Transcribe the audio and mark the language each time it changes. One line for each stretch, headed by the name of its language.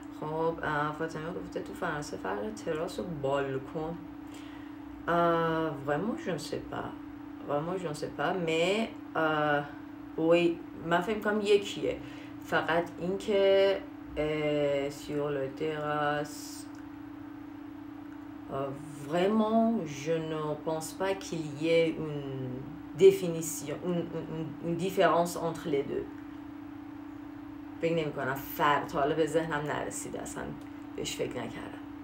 Persian: خب فاطمه گفته تو فرانسه فرق تراس و بالکن
French: Vraiment, je ne sais pas. Vraiment, je ne sais pas. Mais oui, ma femme comme
Persian: یکیه. فقط اینکه
French: sur le terrasse, vraiment, je ne pense pas qu'il y ait une définition, une différence entre les deux.
Persian: فکر نمی کنم فرق تا حالا به ذهنم نرسیده، اصلا بهش فکر نکردم.